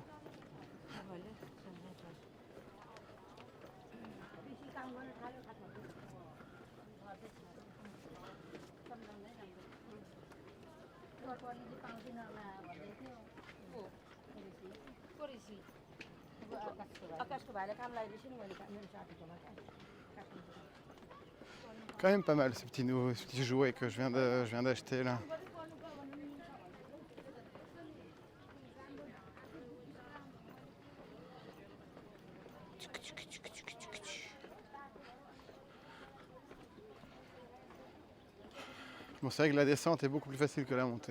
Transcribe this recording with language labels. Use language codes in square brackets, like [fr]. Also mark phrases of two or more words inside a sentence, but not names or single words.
[fr] Ah, voilà, ça me va. Por ici. [ne] आकाश को भाइलाई काम लगाइदिएछु नि मैले मेरो साथीकोमा [fr] Quand même pas mal ce petit jouet que je viens d'acheter là. Bon, c'est vrai que la descente est beaucoup plus facile que la montée.